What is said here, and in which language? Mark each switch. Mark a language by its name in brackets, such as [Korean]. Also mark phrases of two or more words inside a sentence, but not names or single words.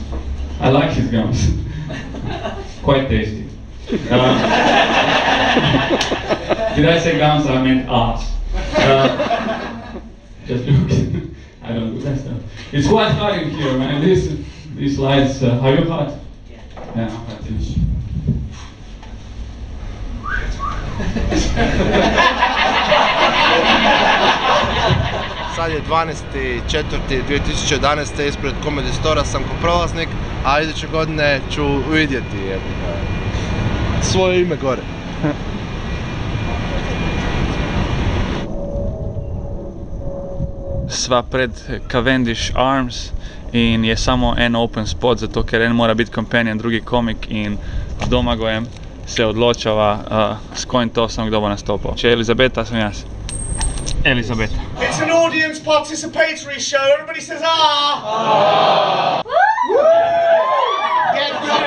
[English] I like his gums. Quite tasty. Did I say gums? I meant arse. Just joking. I don't do that stuff. It's quite hot in here, man. These lights, are you hot? Yeah, I'm hot too. [Croatian] Sad je 12.4.2011. ispred Comedy Stora sam ko prolaznik, a iduće godine ću uvidjeti svoje ime gore. [Slovenian] Sva pred Cavendish Arms in je samo en [English] open spot, [Slovenian] zato ker en mora biti companion, drugi komik in z Domagojem se odločava s kojim tosom kdo bo nastopal. Če je Elizabeta, sem jaz. Elizabeta. [English] It's an audience participatory show. Everybody says ah! Get